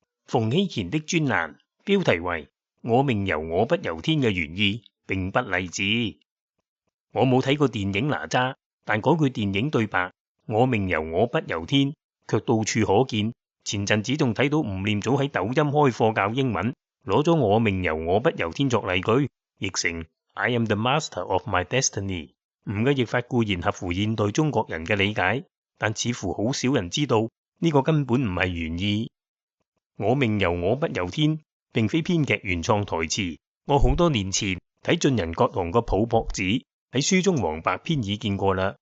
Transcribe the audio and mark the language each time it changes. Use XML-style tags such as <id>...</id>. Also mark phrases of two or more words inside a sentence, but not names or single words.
<yue>馮睎乾的專欄，標題為我命由我不由天嘅原意並不勵志。我冇睇過電影哪吒，但嗰句電影對白我命由我不由天卻到處可見。前陣子仲睇到吳念祖喺抖音開課教英文，攞咗我命由我不由天作例句，譯成</yue> <en>I am the master of my destiny。</en> <yue>吳嘅譯法固然合乎現代中國人嘅理解，但似乎好少人知道呢個根本唔係原意。我命由我不由天並非編劇原創台詞，我好多年前睇晉人葛洪個《抱樸子》，喺書中黃白篇已見過啦。</yue>